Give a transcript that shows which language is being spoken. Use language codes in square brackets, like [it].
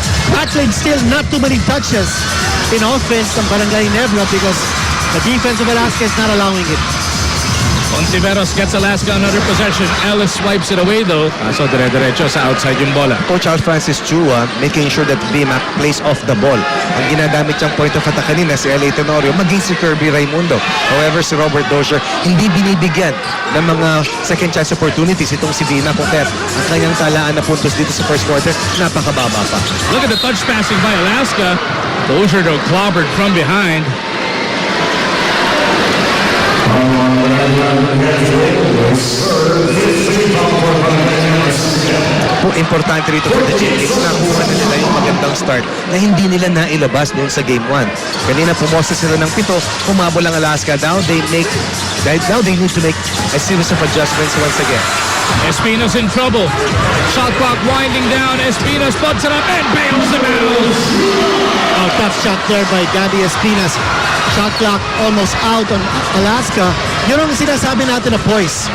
[en] Macklin still not too many touches in offense from Barangay Ginebra because The defense of Alaska is not allowing it. Ontiveros gets Alaska another possession. Ellis swipes it away though. [tl] So dire-diretso sa outside yung bola. [en] Coach Francis Chua making sure that BMAC plays off the ball. [tl] Ang ginagamit siyang point of attack kanina si L.A. Tenorio, maging si Kirby Raimundo. However, si Robert Dozier hindi binibigyan ng mga second chance opportunities itong si Vina kung kaya ang kanyang talaan na puntos dito sa first quarter, napakababa pa. [en] Look at the touch passing by Alaska. Dozier though clobbered from behind. [tl] Importante rito [en] for the Jays. [tl] Nakuha na nila yung magandang start na hindi nila nailabas doon sa Game 1. Kanina pumosta sila ng 7, humabol ang Alaska. [en] Now they need to make a series of adjustments once again. Espina's in trouble. Shot clock winding down. Espina spots it up and bails him out. Oh, tough shot there by Gabby Espinas. Shot clock almost out on Alaska. [tl] Yun ang sinasabi natin na [en] poise.